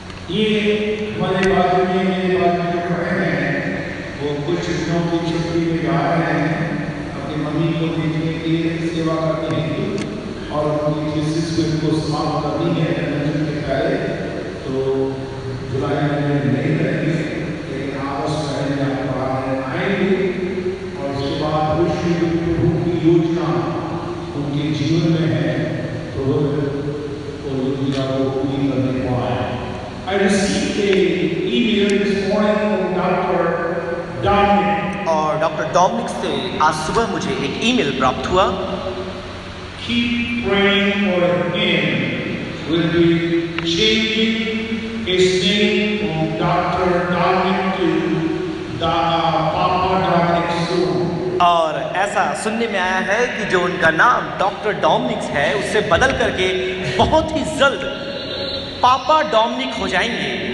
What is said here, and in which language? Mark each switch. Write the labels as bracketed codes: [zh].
[hi] ये हमारे बाजू में मेरे बाजू में जो खड़े हैं वो कुछ दिनों की छुट्टी में जा रहे हैं, अपनी मम्मी को देखने के लिए सेवा करते हैं और उनकी थीसिस को इनको समाप्त करनी है कन्वेंशन के पहले, तो जुलाई में नहीं रहेंगे, लेकिन आपस में आएंगे और उसके बाद प्रभु की योजना उनके जीवन में है, तो वो योजना को पूरी करने को आए। [en] I received an email this morning from Dr. Dominic. [hi] और डॉक्टर डोमिनिक से आज सुबह मुझे एक ईमेल प्राप्त हुआ। [en] Keep praying for him. We'll be changing his name from Dr. Dominic to Papa Dominic soon. [hi] और ऐसा सुनने में आया है कि जो उनका नाम डॉक्टर डोमिनिक है उससे बदल करके बहुत ही जल्द पापा डोमिनिक हो जाएंगे।